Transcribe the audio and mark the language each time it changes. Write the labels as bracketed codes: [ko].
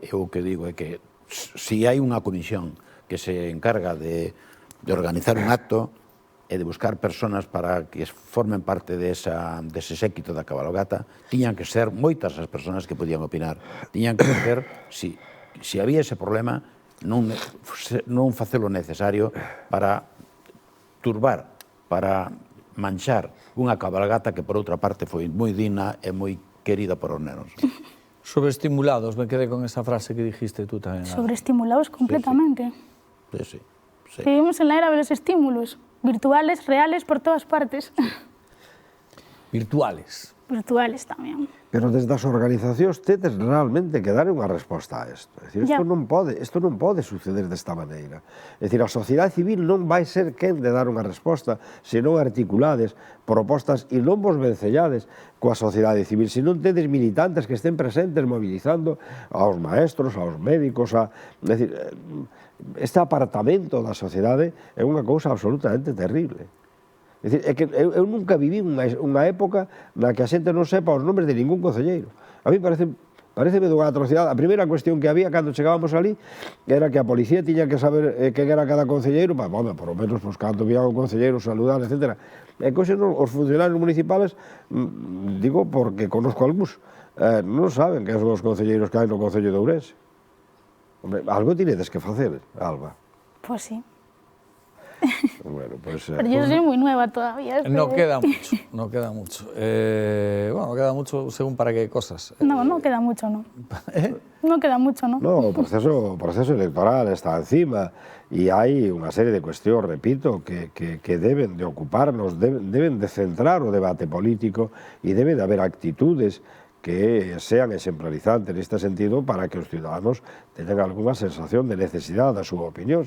[gl] Eu o que digo é que se hai unha comisión que se encarga de organizar un acto e de buscar personas para que formen parte dese séquito da cabalgata, tiñan que ser moitas as personas que podían opinar. Tiñan que ser, si había ese problema, non facelo necesario para turbar, para manchar unha cabalgata que, por outra parte, foi moi digna e moi querida por os nenos. [es] Sobreestimulados, me quedé con esa frase que dijiste tú tamén. Sobreestimulados completamente. Sí. Vivimos en la era de los estímulos. Virtuales, reales, por todas partes. Virtuales. [gl] Virtuales tamén. Pero desde as organizacións tedes realmente que dar unha resposta a isto. É dicir, isto non pode suceder desta maneira. É dicir, a sociedade civil non vai ser quen de dar unha resposta se non articulades propostas e non vos vencellades coa sociedade civil, se non tedes militantes que estén presentes mobilizando aos maestros, aos médicos, é dicir, este apartamento da sociedade é unha cousa absolutamente terrible. É dicir, é que eu nunca viví unha época na que a xente non sepa os nomes de ningún concelleiro. A mí parece Pareceme dunha atrocidade. A primeira cuestión que había cando chegábamos ali era que a policía tiña que saber quen era cada concelleiro, para, bueno, [es] por lo menos, pues, [gl] cando vía o concelleiro, saludar, etc. E coxe, os funcionarios municipales, digo [es] porque conozco [gl] algúns, non saben que son os concelleiros que hai no Concello de Ourense. Hombre, algo tinedes que facer, Alba. [es] Pues sí. Bueno, pues, Pero yo soy muy nueva todavía. No queda mucho, no queda mucho. Bueno, no queda mucho según para qué cosas. No, no queda mucho, no. No queda mucho, ¿no? [gl] No, o proceso electoral está encima e hai unha serie de cuestións, repito, que deben de ocuparnos, deben de centrar o debate político e debe de haber actitudes que sean exemplarizantes neste sentido para que os ciudadanos teñan algunha sensación de necesidade da súa opinión.